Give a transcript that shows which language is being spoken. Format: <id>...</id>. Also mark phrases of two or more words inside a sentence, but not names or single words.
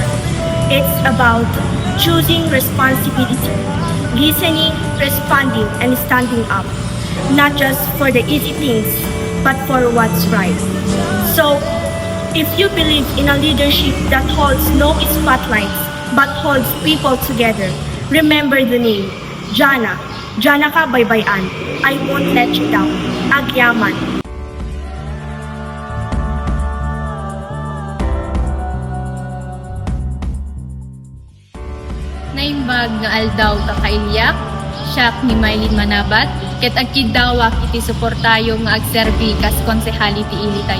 <en>It's about choosing responsibility, listening, responding, and standing up. Not just for the easy things, but for what's right. So, if you believe in a leadership that holds no spotlights, but holds people together, remember the name, Jana.</en> <ilo>Jana ka baybayan.</ilo> <en>I won't let you down.</en> <ilo>Agyaman. Naimbag nga aldaw kakailyak, siya ni Maylin Manabat, ket agkidawak iti suportayo nga agserbi kas konsehali ti ili tayo.</ilo>